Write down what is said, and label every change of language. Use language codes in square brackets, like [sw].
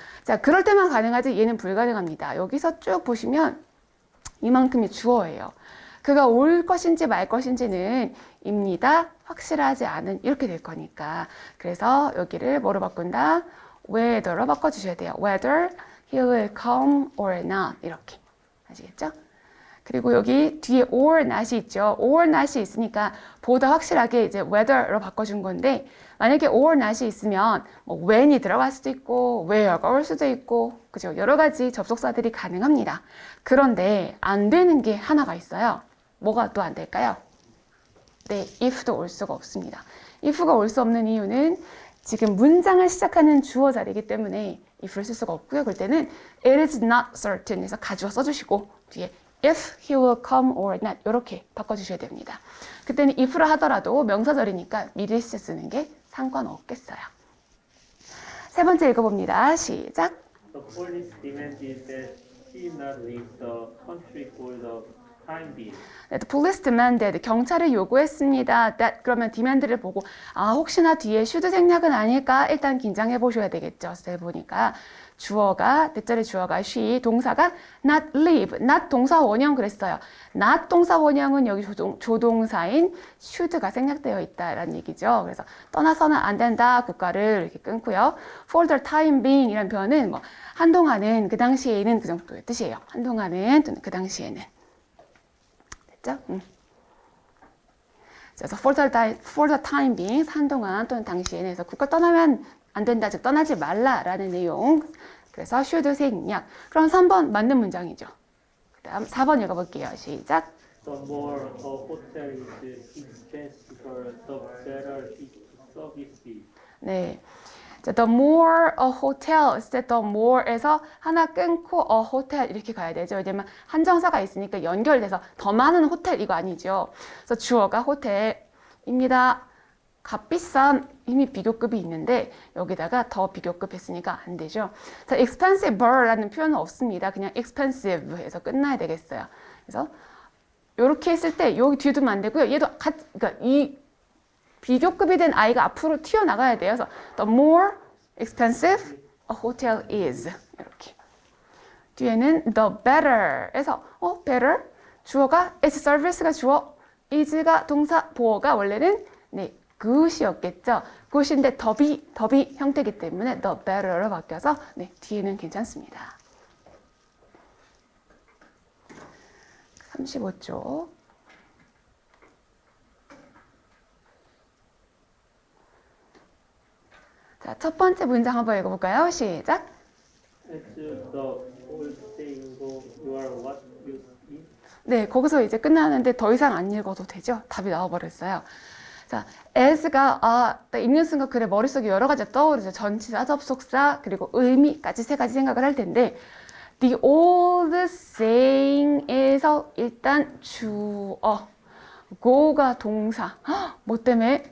[ko] 자, 그럴 때만 가능하지 얘는 불가능합니다. 여기서 쭉 보시면 이만큼이 주어예요. 그가 올 것인지 말 것인지는 입니다. 확실하지 않은 이렇게 될 거니까. 그래서 여기를 뭐로 바꾼다? whether로 바꿔주셔야 돼요. [en] whether he will come or not 이렇게. [ko] 아시겠죠? 그리고 여기 뒤에 or not이 있죠. or not이 있으니까 보다 확실하게 이제 whether로 바꿔준 건데 만약에 or not이 있으면 뭐 when이 들어갈 수도 있고 where가 올 수도 있고 그죠? 여러 가지 접속사들이 가능합니다. 그런데 안 되는 게 하나가 있어요. 뭐가 또 안 될까요? 네, if도 올 수가 없습니다. if가 올 수 없는 이유는 지금 문장을 시작하는 주어 자리이기 때문에 if를 쓸 수가 없고요. 그럴 때는 [en] it is not certain [ko] 해서 가주어 써주시고 뒤에 [en] if he will come or not [ko] 이렇게 바꿔주셔야 됩니다. 그때는 if를 하더라도 명사절이니까 미리 쓰는 게 상관없겠어요. 세 번째 읽어봅니다. 시작. [en] The police demanded that he not leave the country for the time being. The police demanded, [ko] 경찰이 요구했습니다. That, 그러면 demand를 보고 혹시나 뒤에 should 생략은 아닐까? 일단 긴장해 보셔야 되겠죠. 셀 보니까 주어가, 뒷자리 주어가 she, 동사가 not leave, not 동사 원형 그랬어요. not 동사 원형은 여기 조동사인 should가 생략되어 있다라는 얘기죠. 그래서 떠나서는 안 된다, 국가를 이렇게 끊고요. [en] For the time being [ko] 이라는 표현은 뭐 한동안은 그 당시에는 그 정도의 뜻이에요. 한동안은 또는 그 당시에는. 됐죠? 그래서 [en] for the time being [ko] 한동안 또는 당시에는 해서 국가 떠나면 안 된다, 즉 떠나지 말라라는 내용. 그래서 should 생략. 그럼 3번 맞는 문장이죠. 그 다음 4번 읽어볼게요. 시작. [en] The more a hotel is expensive, the better its service is. [ko] 네. 자, [en] the more a hotel, [ko] the more에서 하나 끊고 a hotel 이렇게 가야 되죠. 왜냐면 한정사가 있으니까 연결돼서 더 많은 호텔 이거 아니죠. 그래서 주어가 호텔입니다. 값비싼 이미 비교급이 있는데 여기다가 더 비교급 했으니까 안 되죠. 자, expensive라는 표현은 없습니다. 그냥 expensive 해서 끝나야 되겠어요. 그래서 이렇게 했을 때 여기 뒤에 두면 안 되고요. 얘도 그러니까 이 비교급이 된 아이가 앞으로 튀어나가야 돼요. [en] 그래서 the more expensive a hotel is 이렇게. [ko] 뒤에는 the better에서 better 주어가 its service가 주어, is가 동사, 보어가 원래는 네 good이었겠죠. good인데 더비 형태이기 때문에 the better로 바뀌어서 네 뒤에는 괜찮습니다. 35쪽. 자, 첫 번째 문장 한번 읽어볼까요? 시작. [en] As the old saying goes, you are what you eat. [ko] 네, 거기서 이제 끝나는데 더 이상 안 읽어도 되죠? 답이 나와버렸어요. 자, as가 딱 읽는 순간 그래 머릿속에 여러 가지 떠오르죠. 전치사, 접속사, 그리고 의미까지 세 가지 생각을 할 텐데 the old saying에서 일단 주어, go가 동사. 뭐 때문에?